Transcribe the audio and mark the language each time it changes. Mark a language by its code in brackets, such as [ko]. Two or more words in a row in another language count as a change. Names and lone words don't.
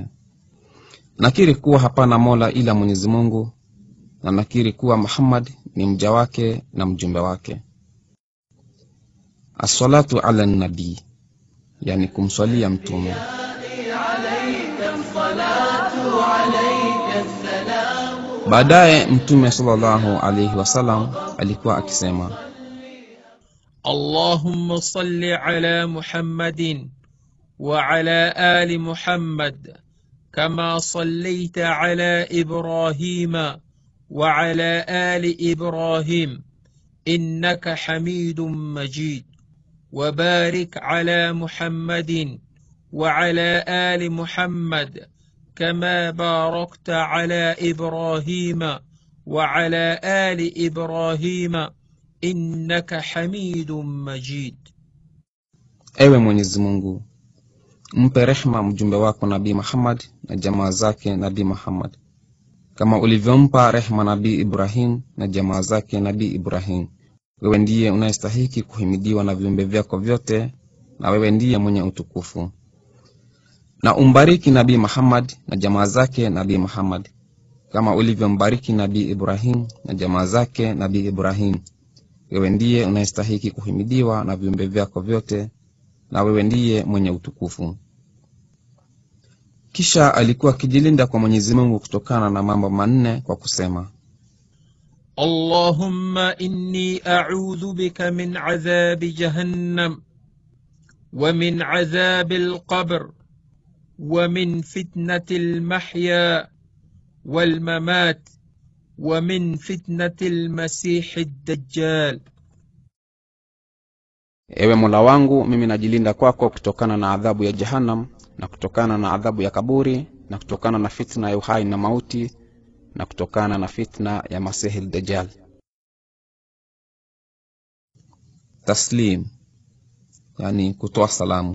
[sw] Nakiri kuwa hapana Mola ila Mwenyezi Mungu, na nakiri kuwa Muhammad ni mja wake na mjumbe wake. [ar] الصلاة على النبي, [sw] yani kumswalia mtume. Baadaye mtume [ar] صلى الله عليه وسلم [sw] alikuwa akisema, [ar] اللهم صل على محمد وعلى آل محمد كما صليت على إبراهيم وعلى آل إبراهيم إنك حميد مجيد، وبارك على محمد وعلى آل محمد كما باركت على إبراهيم وعلى آل إبراهيم إنك حميد مجيد. [sw] Ewe Mwenyezi Mungu, mpe rehma mjumbe wako Nabii Muhammad na jamaa zake Nabii Muhammad, kama ulivyompa rehma Nabii Ibrahim na jamaa zake Nabii Ibrahim. Wewe ndiye unayestahili kuhimidiwa na viumbe vyako vyote, na wewe ndiye mwenye utukufu. Na umbariki Nabii Muhammad na jamaa zake Nabii Muhammad, kama ulivyombariki Nabii Ibrahim na jamaa zake Nabii Ibrahim. Wewe ndiye unayestahili kuhimidiwa na viumbe vyako vyote, na wewe ndiye mwenye utukufu. Kisha alikuwa akijilinda kwa Mwenyezi Mungu kutokana na mambo manne kwa kusema, [ar] اللهم إني أعوذ بك من عذاب جهنم ومن عذاب القبر ومن فتنة المحيا والممات ومن فتنة المسيح الدجال. [sw] Ewe Mola wangu, mimi najilinda kwako kutokana na adhabu ya jahannam, na kutokana na adhabu ya kaburi, na kutokana na fitna ya uhai na mauti, na kutokana na fitna ya Masihi al-Dajjal. Taslim, yani kutoa salamu.